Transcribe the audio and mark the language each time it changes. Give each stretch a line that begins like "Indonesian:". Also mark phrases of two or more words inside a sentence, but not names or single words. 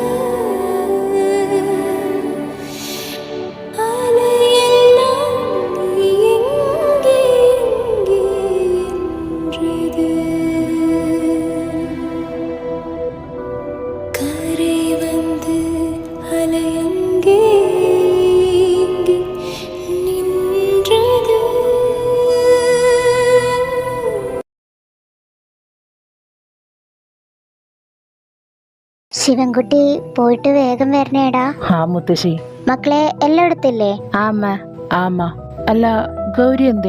Tamil: அலையெல்லாம் நீ எங்கே எங்கே என்றது. கரை வந்து அலையங்கே இங்கே நின்றது.
Malayalam: ശിവൻകുട്ടി പോയിട്ട് വേഗം വരണേടാ. ആ മുത്തശ്ശി. മക്കളെ എല്ലാം എടുത്തില്ലേ? ആമ്മ ആമ്മ. അല്ല ഗൗരി എന്തേ?